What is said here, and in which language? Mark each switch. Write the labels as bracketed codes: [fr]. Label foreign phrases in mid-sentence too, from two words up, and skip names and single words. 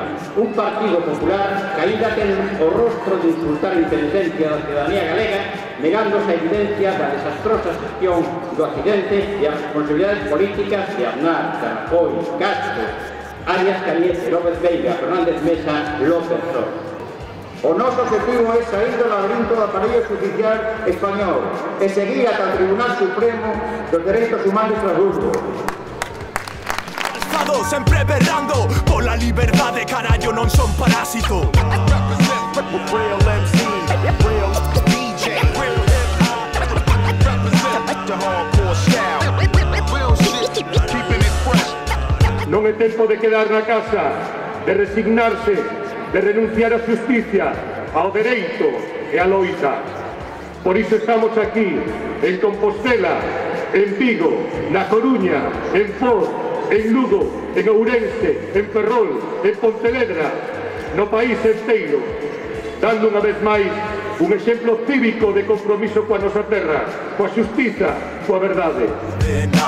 [gl] Un partido popular que aínda ten o rostro de insultar a inteligencia da ciudadanía galega, negándose a evidencia da desastrosa gestión do accidente e as responsabilidades políticas de Aznar, Rajoy, Castro, Arias Cañete, López Veiga, Fernández Mesa, López Sor. O noso objetivo é sair do laberinto do aparello judicial español e seguir ata o Tribunal Supremo dos Dereitos Humanos de Estrasburgo. Sempre berrando pola liberdade, carallo, non son parásito. [en] Real MC, real DJ, real hip-hop. Represent the hardcore style. Real shit, keeping it fresh. [gl] Non é tempo de quedar na casa, de resignarse, de renunciar á justicia, ao dereito e á loita. Por iso estamos aquí, en Compostela, en Vigo, na Coruña, en Foz, en Lugo, en Ourense, en Ferrol, en Pontevedra, no país inteiro, dando unha vez máis un exemplo cívico de compromiso coa nosa terra, coa xustiza, coa verdade.